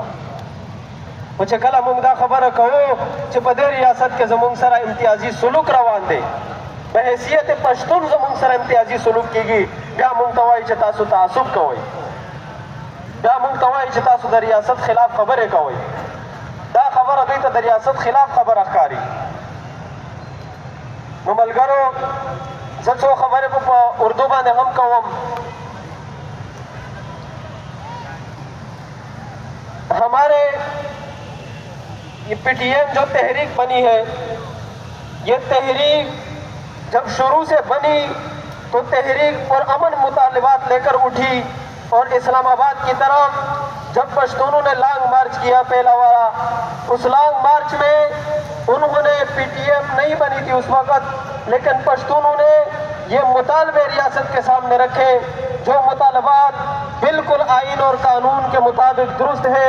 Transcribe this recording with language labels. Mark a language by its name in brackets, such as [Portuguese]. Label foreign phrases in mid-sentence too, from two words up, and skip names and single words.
[Pashto] خو چې کله موږ دا خبره کوو چې په دې ریاست کې زموږ سره امتیازي سلوک روان دی، په حیثیت پښتون زموږ سره امتیازي سلوک کېږي، بیا موږ ته وایي چې تاسو تعصب کوئ، بیا موږ ته وایي چې تاسو د ریاست خلاف خبرې کوئ. دا خبره دوی ته د ریاست خلاف خبره ښکاري. نو ملګرو، زڅو خبرې په اردو باندې هم کوم. [Urdu] ہمارے یہ پی ٹی ایم جو تحریک بنی ہے، یہ تحریک جب شروع سے بنی تو تحریک پر امن مطالبات لے کر اٹھی، اور اسلام آباد کی طرف جب پشتونوں نے لانگ مارچ کیا پہلا والا، اس لانگ مارچ میں انہوں نے پی ٹی ایم نہیں بنی تھی اس وقت، لیکن پشتونوں نے یہ مطالبے ریاست کے سامنے رکھے جو مطالبات بالکل آئین اور قانون کے مطابق درست ہے.